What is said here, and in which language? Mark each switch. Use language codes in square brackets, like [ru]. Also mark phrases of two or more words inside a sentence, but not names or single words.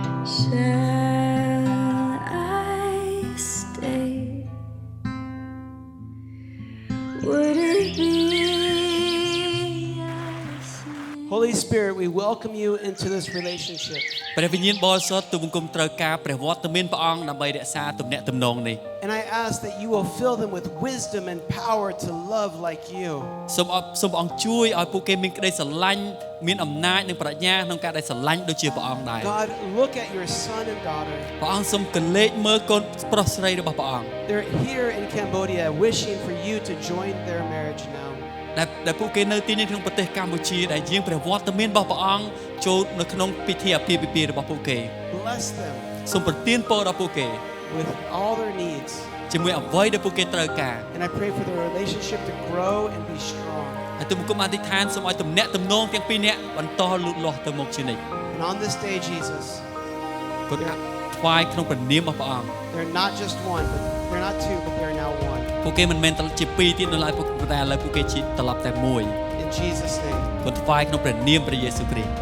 [en] Shall I stay? Would it be Holy Spirit, we welcome you into this relationship. [km] ព្រះវិញ្ញាណបរិសុទ្ធទូបង្គំត្រូវការព្រះវត្តមានព្រះអង្គដើម្បីរក្សាទំនាក់ទំនងនេះ [en] And I ask that you will fill them with wisdom and power to love like you. [km] សូមព្រះអង្គជួយឲ្យពួកគេមានក្តីស្រឡាញ់មានអំណាចនិងប្រាជ្ញាក្នុងការដែលស្រឡាញ់ដូចជាព្រះអង្គដែរ [en] God, look at your son and daughter. [km] ព្រះអង្គសូមកលេចមើលកូនប្រុសស្រីរបស់ព្រះអង្គ [en] They're here in Cambodia wishing for you to join their marriage now. [km] ដែលពួកគេនៅទីនេះក្នុងប្រទេសកម្ពុជាដែលយាងព្រះវត្តមានរបស់ព្រះអង្គចូលនៅក្នុងពិធីអាពាហ៍ពិពាហ៍របស់ពួកគេ [en] Bless them [km] សូមប្រទានពរដល់ពួកគេ [en] with all their needs. [km] ជាមួយអ្វីដែលពួកគេត្រូវការ [en] And I pray for their relationship to grow and be strong. [km] ហើយទូបង្គំអធិដ្ឋានសូមឲ្យទំនាក់ទំនងទាំងពីរនាក់បន្តលូតលាស់ទៅមុខជានិច្ច [en] And on this day, Jesus, [km] គុណថ្វាយក្នុងព្រះនាមរបស់ព្រះអង្គ [en] they're not just one, but they're not two, but they're now one. [km] ពួកគេមិនមែនជាពីរទៀតនៅឡើយពួកតែឥឡូវពួកគេជាត្រឡប់តែមួយ [en] In Jesus' name. [km] គុណថ្វាយក្នុងព្រះនាមព្រះយេស៊ូវគ្រីស្ទ